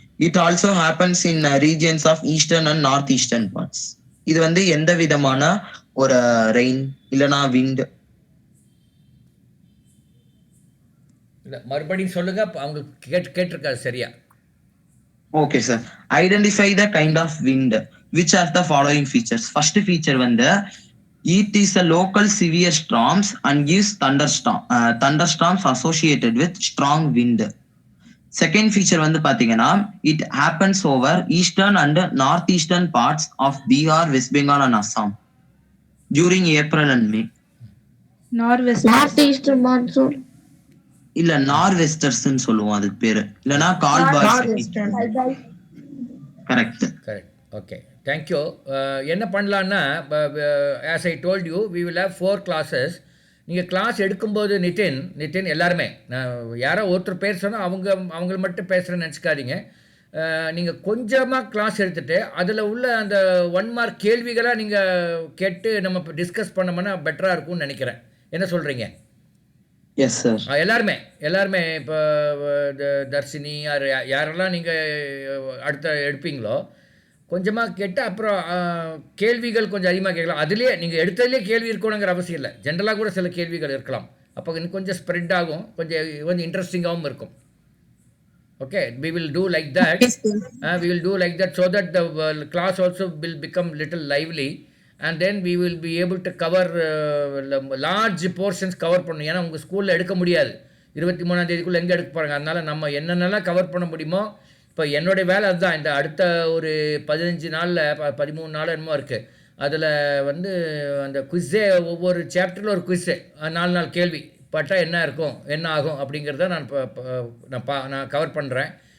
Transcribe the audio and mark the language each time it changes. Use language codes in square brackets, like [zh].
[en] It also happens in regions of eastern and northeastern parts. [ta] இது வந்து எந்த விதமான ஒரு ரெயின் இல்லனா விண்ட்? இல்லை, மறுபடியும் சொல்லுங்க, அவங்க கேட்டிருக்காரு சரியா. [en] Okay, sir. Identify the kind of wind. Which are the following features? First feature வந்து it is a local severe storms and gives thunderstorms associated with strong wind. Second feature [ta] வந்து பாத்தீங்கன்னா [en] it happens over eastern and northeastern parts of Bihar, West Bengal and Assam during April and May. [ta] North east monsoon இல்ல நார்வெஸ்டர்ஸ்னு சொல்லுவோம் அதுக்கு பேரு, இல்லனா கால் boys. Correct. Okay, thank you. என்ன பண்ணலான்னா, [en] As I told you we will have 4 classes. [ta] நீங்கள் class எடுக்கும்போது நிதின் எல்லாருமே, நான் யாரோ ஒருத்தர் பேர் சொன்னால் அவங்கள மட்டும் பேசுகிறேன்னு நினச்சிக்காதீங்க. நீங்கள் கொஞ்சமாக கிளாஸ் எடுத்துகிட்டு அதில் உள்ள அந்த 1 மார்க் கேள்விகளாக நீங்கள் கேட்டு நம்ம இப்போ டிஸ்கஸ் பண்ணோம்னா பெட்டராக இருக்கும்னு நினைக்கிறேன். என்ன சொல்கிறீங்க? Yes sir. எல்லாருமே இப்போ தர்ஷினி யாரெல்லாம் நீங்கள் அடுத்த எடுப்பீங்களோ கொஞ்சமாக கேட்டு அப்புறம் கேள்விகள் கொஞ்சம் அதிகமாக கேட்கலாம். அதுலேயே நீங்கள் எடுத்ததுலேயே கேள்வி இருக்கணுங்கிற அவசியம் இல்லை. ஜென்ரலாக கூட சில கேள்விகள் இருக்கலாம். அப்போ இன்னும் கொஞ்சம் ஸ்ப்ரெட் ஆகும், கொஞ்சம் இன்ட்ரெஸ்டிங்காகவும் இருக்கும். [en] Okay, we will do like that. We will do like that so that the class also will become little lively, and then we will be able to cover large portions cover பண்ணணும். [ta] ஏன்னா உங்கள் ஸ்கூலில் எடுக்க முடியாது 23ஆம் தேதிக்குள்ளே எங்கே எடுக்க போகிறாங்க. அதனால் நம்ம என்னென்னலாம் கவர் பண்ண முடியுமோ, இப்போ என்னுடைய வேலை அதுதான். இந்த அடுத்த ஒரு 15 நாளில் 13 நாள் என்னமோ இருக்குது. அதில் வந்து அந்த குவிஸே, ஒவ்வொரு சாப்டரில் ஒரு குவிஸு, 4 கேள்வி பட்டால் என்ன இருக்கும், என்ன ஆகும் அப்படிங்கிறத நான் கவர் பண்ணுறேன்.